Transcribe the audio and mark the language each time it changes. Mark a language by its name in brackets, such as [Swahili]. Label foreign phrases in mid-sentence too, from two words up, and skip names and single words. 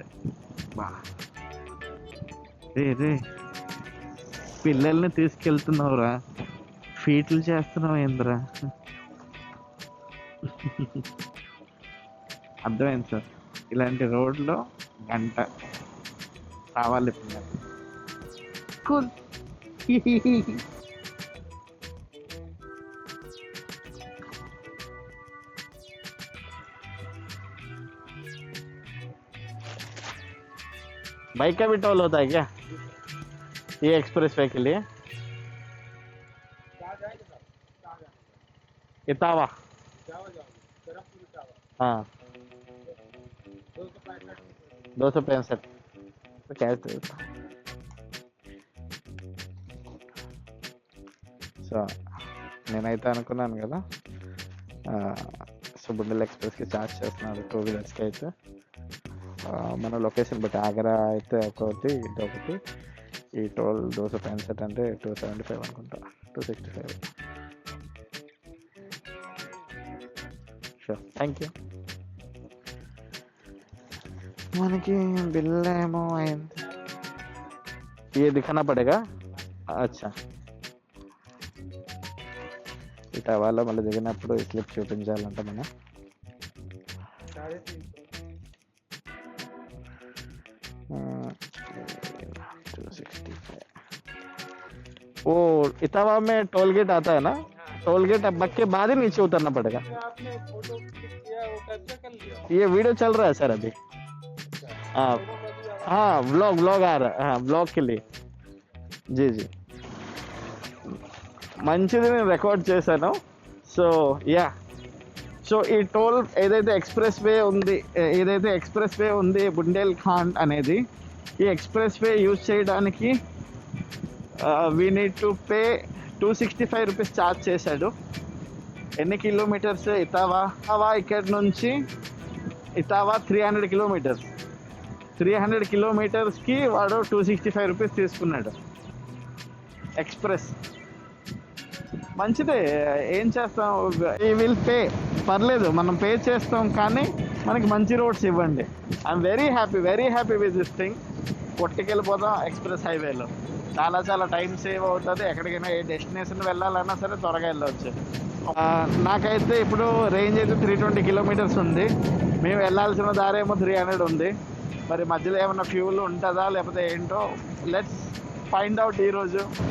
[Telugu] బా రే పిల్లల్ని తీసుకెళ్తున్నావురా, ఫీట్లు చేస్తున్నావు ఏంద్రా? అర్థమైంది సార్. ఇలాంటి రోడ్లో గంట రావాలి పిల్లలు. కూల్. [Hindi] बाइक का भी टोल होता है क्या ये [English] express way [Hindi] के लिए? इतावा हाँ 265 कैसे. [Telugu] సో నేనైతే అనుకున్నాను కదా సో బుండెల్ ఎక్స్ప్రెస్కి ఛార్జ్ చేస్తున్నాడు 2 వీలర్స్కి అయితే. మన లొకేషన్ బట్టి ఆగ్రా అయితే ఒకటి ఇదొకటి. ఈ టోల్ 265 అంటే 275 అనుకుంటా, 265. [English] sure thank you. [Telugu] మనకి బిల్ ఏమో అయింది. [Hindi] ये दिखाना पड़ेगा. अच्छा [Telugu] ఇటా వాళ్ళ మళ్ళీ దిగినప్పుడు స్లిప్ చూపించాలంట మనం. 265. [Hindi] वो इटावा में [English] toll gate [Hindi] आता है ना, [English] toll gate [Hindi] अब के बाद ही नीचे उतरना पड़ेगा. आपने फोटो क्लिक किया वो कब्जा कर लिया. ये वीडियो चल रहा है सर अभी. हाँ हाँ व्लॉग आ रहा है. हाँ व्लॉग के लिए जी जी [Telugu] మంచిది నేను రికార్డ్ చేశాను. సో యా సో ఈ టోల్ ఏదైతే [English] express way [Telugu] ఉంది బుండేల్ ఖాండ్ అనేది, ఈ [English] express way [Telugu] యూజ్ చేయడానికి [English] we need to pay [Telugu] 265 రూపీస్ ఛార్జ్ చేశాడు. ఎన్ని కిలోమీటర్స్? ఇటావా ఇక్కడి నుంచి ఇటావా 300 కిలోమీటర్స్. 300 కిలోమీటర్స్కి వాడు 265 రూపీస్ తీసుకున్నాడు ఎక్స్ప్రెస్. మంచిదే, ఏం చేస్తాం, [English] we will pay, [Telugu] పర్లేదు మనం పే చేస్తాం, కానీ మనకి మంచి రోడ్స్ ఇవ్వండి. [English] I'm very happy with this thing. [Telugu] కొట్టుకెళ్ళిపోతాం [English] express highway, [Telugu] చాలా [English] time save [Telugu] అవుతుంది. ఎక్కడికైనా ఏ డెస్టినేషన్ వెళ్ళాలన్నా సరే త్వరగా వెళ్ళవచ్చు. నాకైతే ఇప్పుడు రేంజ్ అయితే 320 కిలోమీటర్స్ ఉంది. మేము వెళ్ళాల్సిన దారేమో 300 ఉంది. మరి మధ్యలో ఏమైనా ఫ్యూల్ ఉంటుందా లేకపోతే ఏంటో, [English] let's find out [Telugu] ఈరోజు.